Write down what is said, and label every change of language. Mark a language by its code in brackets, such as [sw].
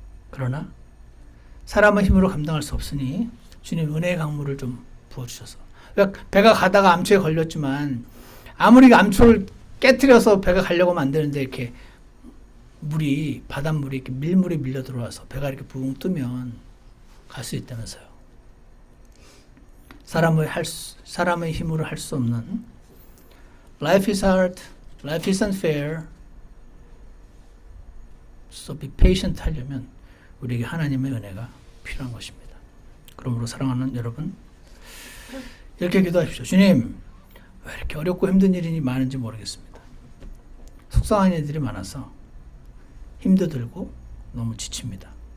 [ko] 그러나 사람의 힘으로 감당할 수 없으니 주님 은혜의 강물을 좀 부어주셔서. 그러니까 배가 가다가 암초에 걸렸지만 아무리 암초를 깨트려서 배가 가려고 하면 안 되는데 이렇게 물이 바닷물이 이렇게 밀물이 밀려 들어와서 배가 이렇게 붕 뜨면 갈 수 있다면서요. 사람의 힘으로 할 수 없는 [en] Life is hard, life isn't fair. So be patient [ko] 하려면 우리에게 하나님의 은혜가 필요한 것입니다. 그러므로 사랑하는 여러분, 이렇게 기도하십시오. 주님, 왜 이렇게 어렵고 힘든 일이 많은지 모르겠습니다. 속상한 일들이 많아서 힘도 들고 너무 지칩니다.